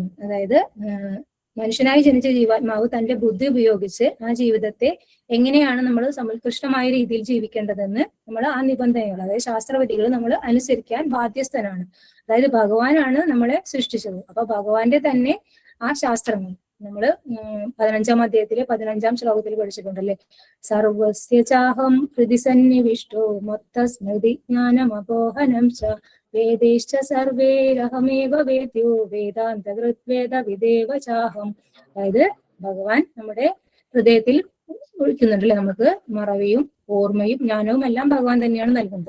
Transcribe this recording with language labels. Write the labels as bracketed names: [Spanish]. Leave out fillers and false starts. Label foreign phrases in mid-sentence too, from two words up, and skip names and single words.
[Malayalam] അതായത് മനുഷ്യനായി ജനിച്ച ജീവാത്മാവ് തന്റെ ബുദ്ധി ഉപയോഗിച്ച് ആ ജീവിതത്തെ എങ്ങനെയാണ് നമ്മൾ സമുത്കൃഷ്ടമായ രീതിയിൽ ജീവിക്കേണ്ടതെന്ന് നമ്മൾ ആ നിബന്ധനകൾ, അതായത് ശാസ്ത്രവിധികൾ നമ്മൾ അനുസരിക്കാൻ ബാധ്യസ്ഥനാണ്. അതായത് ഭഗവാനാണ് നമ്മളെ സൃഷ്ടിച്ചത്. അപ്പൊ ഭഗവാന്റെ തന്നെ ആ ശാസ്ത്രങ്ങൾ നമ്മള് 15-ാം അധ്യായത്തിലെ 15-ാം ശ്ലോകത്തിൽ പഠിച്ചിട്ടുണ്ടല്ലേ. [Sanskrit] सर्वस्य चाहं हृदि सन्निविष्टो मत्तः स्मृति ज्ञानमपोहनं च वेदैश्च सर्वैरहमेव वेद्यो वेदान्तकृत् वेदविदेव चाहम्. [Malayalam] അതായത് ഭഗവാൻ നമ്മുടെ ഹൃദയത്തിൽ ഒഴിക്കുന്നുണ്ടല്ലേ. നമുക്ക് മറവിയും ഓർമ്മയും ജ്ഞാനവും എല്ലാം ഭഗവാൻ തന്നെയാണ് നൽകുന്നത്.